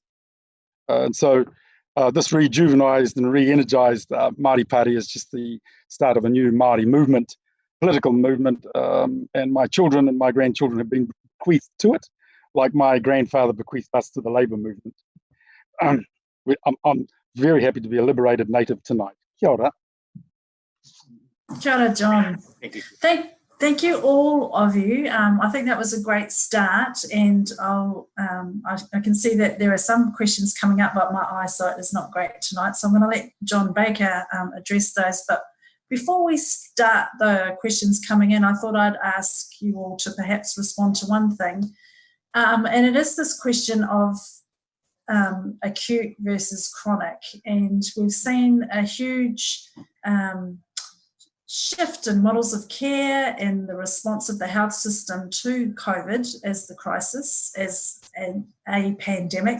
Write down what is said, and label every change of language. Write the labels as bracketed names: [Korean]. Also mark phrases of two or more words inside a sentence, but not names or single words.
[English] And so this rejuvenized and re-energized Māori Party is just the start of a new Māori movement, political movement, and my children and my grandchildren have been bequeathed to it, like my grandfather bequeathed us to the Labour movement. I'm very happy to be a liberated native tonight. [Māori] Kia ora. Kia ora, [English] John. Thank you, all of you. I think that was a great start, and I can see that there are some questions coming up, but my eyesight is not great tonight, so I'm going to let John Baker address those. But before we start the questions coming in, I thought I'd ask you all to perhaps respond to one thing, and it is this question of acute versus chronic, and we've seen a huge shift in models of care and the response of the health system to COVID as the crisis, as a pandemic.